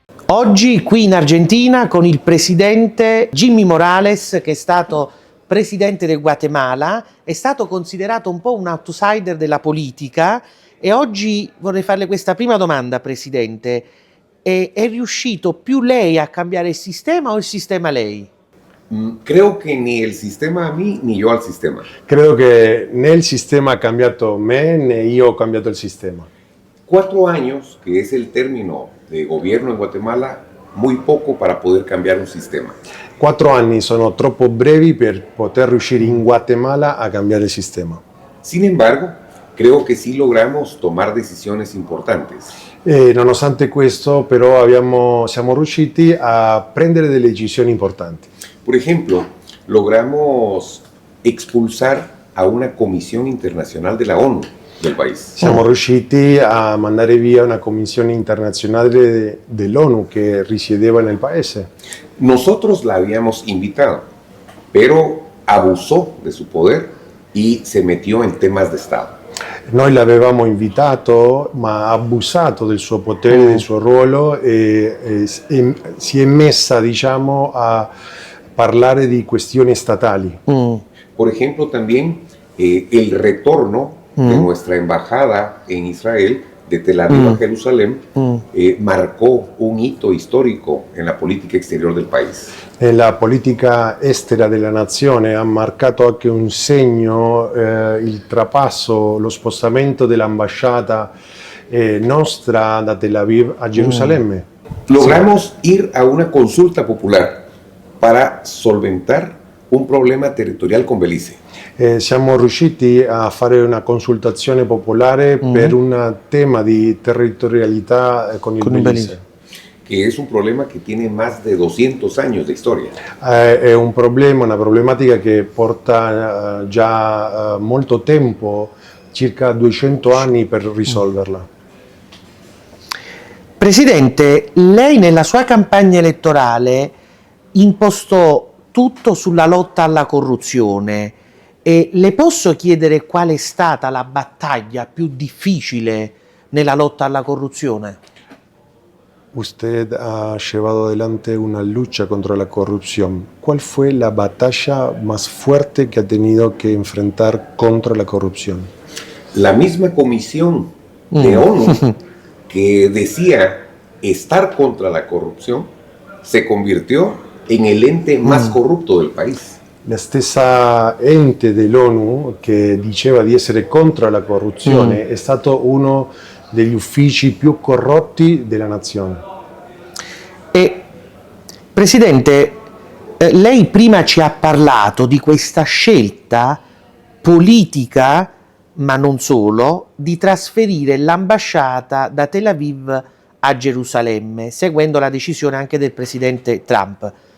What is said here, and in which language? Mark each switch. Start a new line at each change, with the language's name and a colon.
Italian: Oggi qui in Argentina con il presidente Jimmy Morales, che è stato presidente del Guatemala, è stato considerato un po' un outsider della politica e oggi vorrei farle questa prima domanda, presidente. È riuscito più lei a cambiare il sistema o il sistema lei?
Spanish: Creo que ni el sistema a mí ni yo al sistema.
Italian: Credo che né il sistema ha cambiato me né io ho cambiato il sistema.
Spanish: 4 años, que es el término de gobierno en Guatemala, muy poco para poder cambiar un sistema.
Italian: 4 anni sono troppo brevi per poter riuscire in Guatemala a cambiare il sistema.
Spanish: Sin embargo, creo que sí logramos tomar decisiones importantes.
Italian: E nonostante questo, però, siamo riusciti a prendere delle decisioni importanti.
Spanish: Por ejemplo, logramos expulsar a una comisión internacional de la ONU del país.
Italian: Siamo riusciti a mandare via una commissione internazionale dell'ONU che risiedeva nel paese.
Spanish: Nosotros la habíamos invitado, pero abusó de su poder y se metió en temas de Estado.
Italian: Noi l'avevamo invitato, ma ha abusato del suo potere, del suo ruolo e si è messa, diciamo, a parlare di questioni statali.
Spanish: Por ejemplo, también el retorno de nuestra embajada en Israel, de Tel Aviv a Jerusalén, marcó un hito histórico en la política exterior del país.
Italian: La politica estera della nazione ha marcato anche un segno, il trapasso, lo spostamento dell'ambasciata nostra da Tel Aviv a Gerusalemme.
Spanish: Logramos ir a una consulta popular para solventar un problema territorial con Belice.
Italian: Siamo riusciti a fare una consultazione popolare per un tema di territorialità con il Belize.
Spanish: Que es un problema que tiene más de 200 años de historia.
Italian: È un problema, una problematica che porta già molto tempo, circa 200 anni per risolverla. Presidente, lei nella sua campagna elettorale impostò tutto sulla lotta alla corruzione e le posso chiedere qual è stata la battaglia più difficile nella lotta alla corruzione?
Spanish: Usted ha llevado adelante una lucha contra la corrupción. ¿Cuál fue la batalla más fuerte que ha tenido que enfrentar contra la corrupción? La misma comisión de ONU que decía estar contra la corrupción se convirtió en el ente más corrupto del país.
Italian: La stessa ente dell'ONU che diceva di essere contro la corruzione è stato uno degli uffici più corrotti della nazione. Presidente, lei prima ci ha parlato di questa scelta politica, ma non solo, di trasferire l'ambasciata da Tel Aviv a Gerusalemme, seguendo la decisione anche del presidente Trump.